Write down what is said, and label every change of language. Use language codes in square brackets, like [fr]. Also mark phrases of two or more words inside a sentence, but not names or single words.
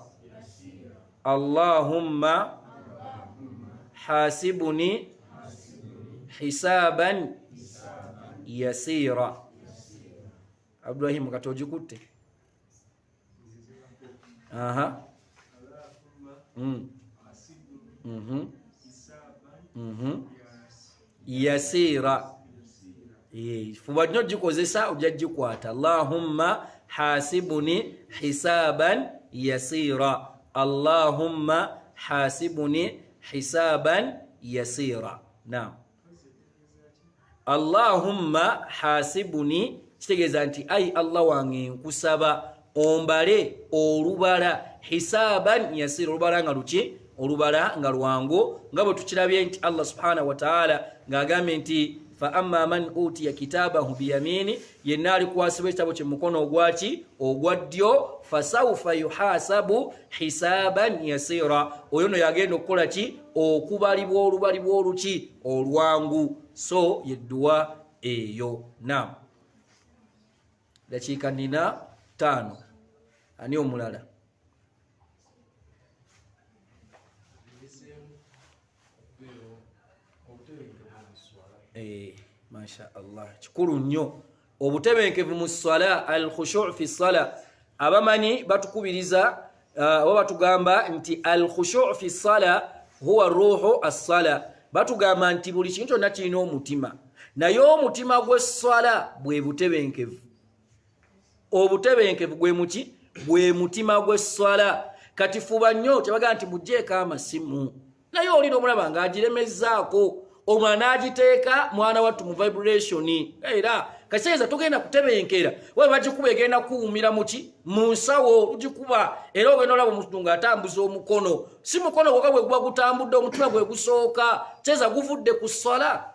[ar] اللهم حاسبني حسابا يسيرا. [lg] Ibrahim katojikutte. Aha. [ar] Yasira. [lg] Fuba nnyo gikozesa ojja gikwata. [ar] اللهم حاسبني حسابا يسيرا. اللهم حاسبني حسابا يسيرا. Naam. اللهم حاسبني [lg] kitegeeza nti ai Allah wange nkusaba ombale olubala [ar] حسابا يسيرا, [lg] olubala nga luki, olubala nga lwangu, nga bwe tukirabye nti Allah [ar] سبحانه وتعالى [lg] ng'agambye nti [ar] فأما من أوتي كتابه بيمينه, [lg] yenna alikwasibwa ekitabo kye mukono ogwaki, ogwa ddyo, [ar] فسوف يحاسب حسابا يسيرا, [lg] oyo no yagenda okukola ki, okubalibwa olubalibwa oluki, olwangu. So yedduwa eyo. Naam. Dakiika nina 5. Ani omulala? [ar] ما شاء الله. [lg] Kikulu nnyo obutebenkevu mu ssala, [ar] الخشوع في الصلاة. [lg] Abamanyi batukubiriza oba batugamba nti [ar] الخشوع في الصلاة هو روح الصلاة. [lg] Batugamba nti buli kintu kyonna kirina omutima, naye omutima gw'essala bwe butebenkevu. Obutebenkevu gwe muki? Bwe mutima gw'essala. Kati fuba nnyo tebaga nti mugjeeko amasimu, naye olina omulaba ng'agiremezzaako, omwana agiteeka mwana wattu mu vibration, era kaseeza tugenda kutebenkera we bagikuba egenda kuwumira muki, mu nsawo ugikuba, era ogenda olaba omuntu ng'atambuza omukono, si mukono gwokka bwe guba gutambudde, omutima gwe gusooka, kyeza guvudde ku ssala.